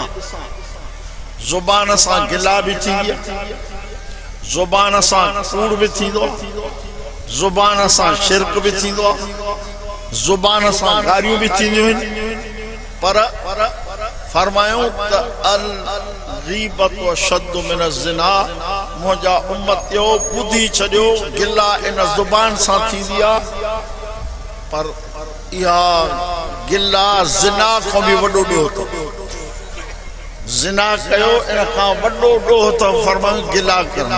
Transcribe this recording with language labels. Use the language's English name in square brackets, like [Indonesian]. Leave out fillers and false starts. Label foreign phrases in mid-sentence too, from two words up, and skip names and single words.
[Sindhi] ज़ुबान सां गिला भी थींदी ज़ुबान सां कूड़ भी थींदो ज़ुबान सां शिरक भी थींदो ज़ुबान सां गारियूं भी थींदियूं आहिनि पर फरमायूं त [Arabic] الغيبة أشد من الزنا [Sindhi] मुंहिंजा उम्मतियो ॿुधी छॾियो गिला इन ज़ुबान सां थींदी आहे पर इहा गिला ज़िना खां भी वॾो ॾोह अथव जिना कयो इन खां वॾो ॾोह त फरमायूं गिला करणु।